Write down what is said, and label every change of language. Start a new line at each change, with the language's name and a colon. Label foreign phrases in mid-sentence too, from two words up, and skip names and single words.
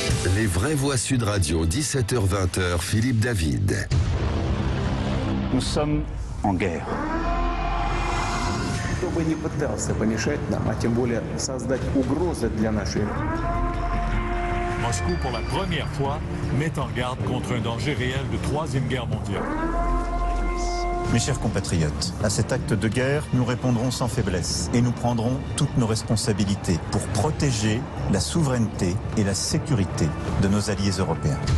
French: Les vraies voix Sud Radio, 17h-20h, Philippe David. Nous sommes en guerre.
Russian: Кто бы ни пытался помешать нам, а тем более создать угрозы для нашей...
French: Moscou, pour la première fois, met en garde contre un danger réel de Troisième Guerre mondiale. Mes chers compatriotes, à cet acte de guerre, nous répondrons sans faiblesse et nous prendrons toutes nos responsabilités pour protéger la souveraineté et la sécurité de nos alliés européens.